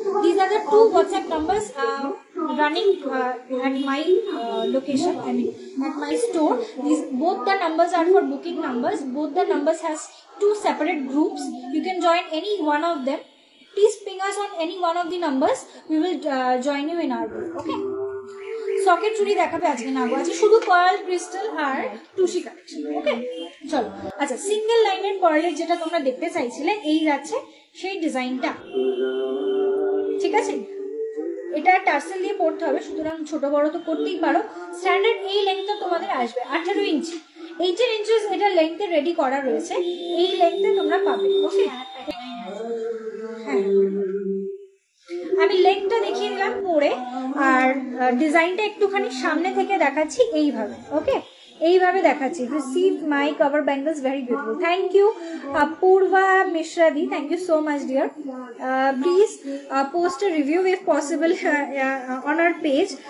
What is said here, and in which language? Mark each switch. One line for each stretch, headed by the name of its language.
English: These are the 2 WhatsApp numbers running at my location. I mean at my store. Both the numbers are for booking numbers. Both the numbers has 2 separate groups. You can join any one of them. Please ping us on any one of the numbers. We will join you in our group. Okay.
Bangla: Socket চুড়ি দেখাবে আজকে না গো, আজকে শুধু pearl crystal আর টুসি collection. ওকে চলো। আচ্ছা single লাইনের পার্লের যেটা তোমরা দেখতে চাইছিলে এই যাচ্ছে সেই ডিজাইনটা, ঠিক আছে। এটা টার্সেল দিয়ে পড়তে হবে, সুতরাং ছোট বড় তো করতেই পারো। স্ট্যান্ডার্ড এই লেন্থটা তোমাদের আসবে 18 ইঞ্চি, 18 ইঞ্চিস এটা লেন্থে রেডি করা রয়েছে, এই লেন্থে তোমরা পাবে। ওকে হ্যাঁ আমি লেগটা দেখিয়ে দিলাম পরে, আর ডিজাইনটা একটুখানি সামনে থেকে দেখাচ্ছি এইভাবে। ওকে এইভাবে দেখাচ্ছি।
English: Receive my cover bangles very beautiful. Thank you Purba মিশ্রাদি, thank you so much dear. Please post a review if possible on our page.